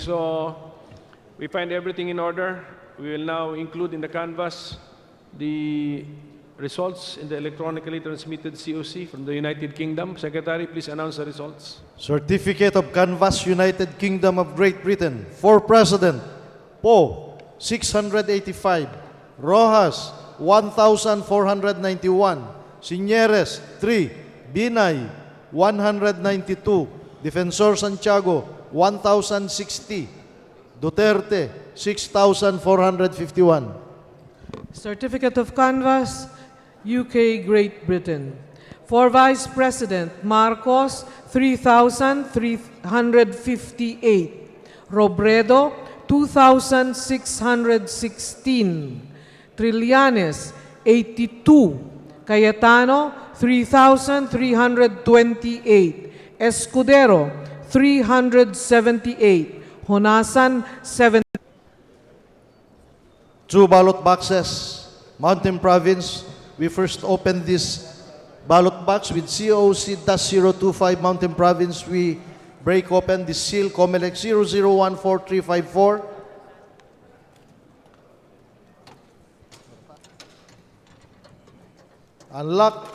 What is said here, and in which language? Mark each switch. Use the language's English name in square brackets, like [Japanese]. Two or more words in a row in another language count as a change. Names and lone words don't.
[English] So we find everything in order. We will now include in the canvas the results in the electronically transmitted COC from the United Kingdom. Secretary, please announce the results. Certificate of Canvas, United Kingdom of Great Britain. For President, Poe, 685. Rojas, 1,491. Signeres, 3. Binay, 192. Defensor Santiago, 1,060. Duterte, 6,451. Certificate of Canvas, UK, Great Britain. For Vice President, Marcos, 3,358. Robredo, 2,616. Trillanes, 82. Cayetano, 3,328. Escudero, 378. Honasan, 7. 2 ballot boxes. Mountain Province, we first opened this ballot box with COC-025 Mountain Province. We break open the seal, COMELEC 0014-354. Unlock.